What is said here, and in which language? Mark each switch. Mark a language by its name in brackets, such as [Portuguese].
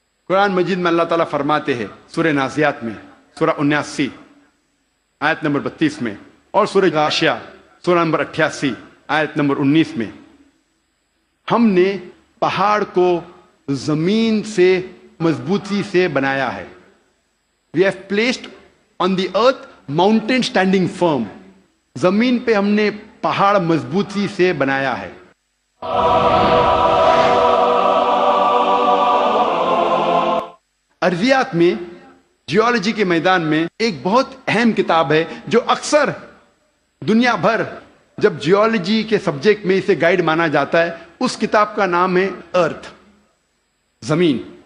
[Urdu] قرآن مجید میں اللہ تعالیٰ فرماتے ہیں سورہ نازیات میں سورہ 79 آیت نمبر 32 میں، اور سورہ غاشیہ سورہ نمبر 88 آیت نمبر 19 میں، ہم نے پہاڑ کو زمین سے مضبوطی سے بنایا ہے. [English] We have placed on the earth mountain standing firm. [Urdu] زمین پہ ہم نے پہاڑ مضبوطی سے بنایا ہے. ارضیات میں، جیولوجی کے میدان میں ایک بہت اہم کتاب ہے جو اکثر دنیا بھر جب جیولوجی کے سبجیکٹ میں اسے گائیڈ مانا جاتا ہے، اس کتاب کا نام ہے ارتھ، زمین.